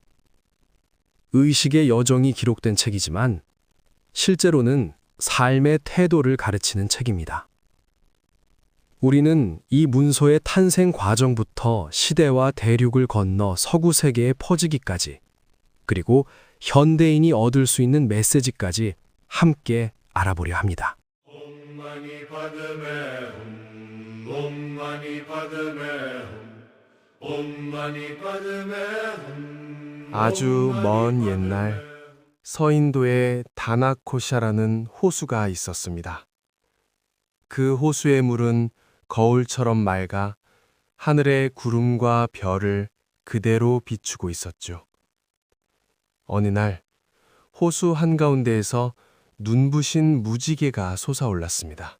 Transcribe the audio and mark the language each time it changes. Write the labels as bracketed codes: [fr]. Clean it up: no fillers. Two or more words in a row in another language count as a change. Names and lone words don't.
[ko] 의식의 여정이 기록된 책이지만 실제로는 삶의 태도를 가르치는 책입니다. 우리는 이 문서의 탄생 과정부터 시대와 대륙을 건너 서구 세계에 퍼지기까지, 그리고 현대인이 얻을 수 있는 메시지까지 함께 알아보려 합니다. [sa] Om Mani Padme Hum. Om Mani Padme Hum. Om Mani Padme Hum. [ko] 아주 먼 옛날 서인도에 다나코샤라는 호수가 있었습니다. 그 호수의 물은 거울처럼 맑아 하늘의 구름과 별을 그대로 비추고 있었죠. 어느 날 호수 한가운데에서 눈부신 무지개가 솟아올랐습니다.